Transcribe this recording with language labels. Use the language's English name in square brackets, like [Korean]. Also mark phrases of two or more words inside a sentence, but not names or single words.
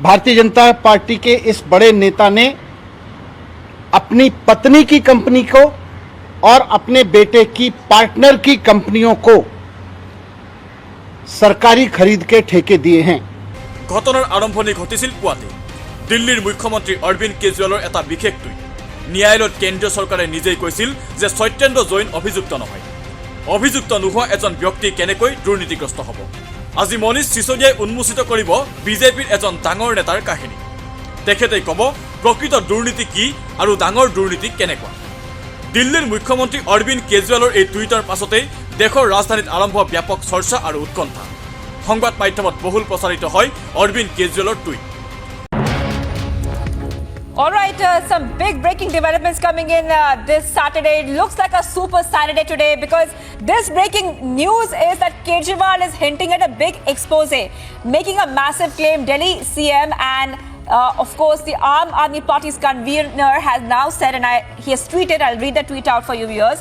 [Hindi] भारतीय जनता पार्टी के इस बड़े नेता ने अपनी पत्नी की कंपनी को और अपने बेटे की पार्टनर की कंपनियों को सरकारी खरीद के ठेके दिए हैं। [Assamese] ঘটনাৰ আৰম্ভণি ঘটিছিল পুৱাতে দিল্লীৰ মুখ্যমন্ত্ৰী অৰবিন্দ কেজৰিৱালৰ এটা বিশেষ টুইট। ন্যায়ালয়ত কেন্দ্ৰীয় চৰকাৰে নিজেই কৈছিল যে সত্যেন্দ্ৰ জৈন অভিযুক্ত নহয়। অভিযুক্ত নোহোৱা এজন ব্যক্তি কেনেকৈ দুৰ্নীতিগ্ৰস্ত হ'ব? আজি মনীষ সিসোদিয়াই উন্মোচিত কৰিব বিজেপিৰ এজন ডাঙৰ নেতাৰ কাহিনী। তেখেতেই ক'ব প্ৰকৃত দুৰ্নীতি কি আৰু ডাঙৰ দুৰ্নীতি কেনেকুৱা। দিল্লীৰ মুখ্যমন্ত্ৰী অৰবিন্দ কেজৰিৱালৰ এই টুইটৰ পাছতেই দেশৰ ৰাজধানীত আৰম্ভ ব্যাপক চৰ্চা আৰু উৎকণ্ঠা। সংবাদ মাধ্যমত বহুল প্ৰচাৰিত হয় অৰবিন্দ কেজৰিৱালৰ টুইট। [English] All right, some big breaking developments coming in this Saturday. It looks like a super Saturday today because this breaking news is that Kejriwal is hinting at a big expose, making a massive claim. Delhi CM and of course the Aam Aadmi Party's convener has now said, and he has tweeted, I'll read the tweet out for you viewers.